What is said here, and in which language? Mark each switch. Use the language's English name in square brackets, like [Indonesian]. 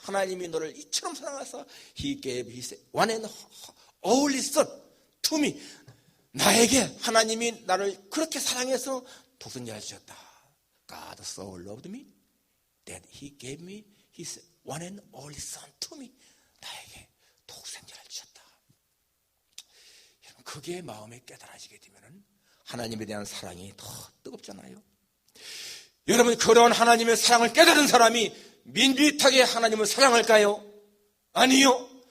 [Korean] 하나님이 너를 이처럼 사랑해서 [English] He gave His one and only Son to me. [Korean] 나에게 하나님이 나를 그렇게 사랑해서 독생자를 주셨다. [English] God so loved me that He gave me His one and only Son to me. [Korean] 나에게 독생자를 주셨다. 그게 마음에 깨달아지게 되면 하나님에 대한 사랑이 더 뜨겁잖아요. 여러분, 그런 하나님의 사랑을 깨달은 사람이 밋밋하게 하나님을 사랑할까요? 아니요.